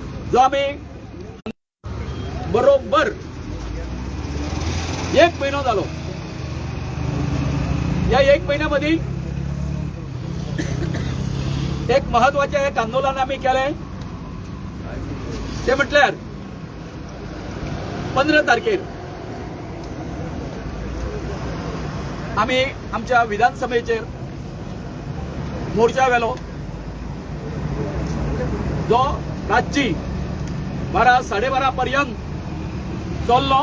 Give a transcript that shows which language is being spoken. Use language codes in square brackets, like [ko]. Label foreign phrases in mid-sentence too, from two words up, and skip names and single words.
[kok] जो आम्ही बरोबर 1 महिना झालो. [mr] या 1 महिन्यामध्ये एक महत्वाचे एक आंदोलन आम्ही केलंय. [kok] ते म्हटल्यार 15 तारखेर आम्ही आमच्या विधानसभेचेर मोर्चा वेलो, जो रातची 12-12:30 पर्यंत चल्लो.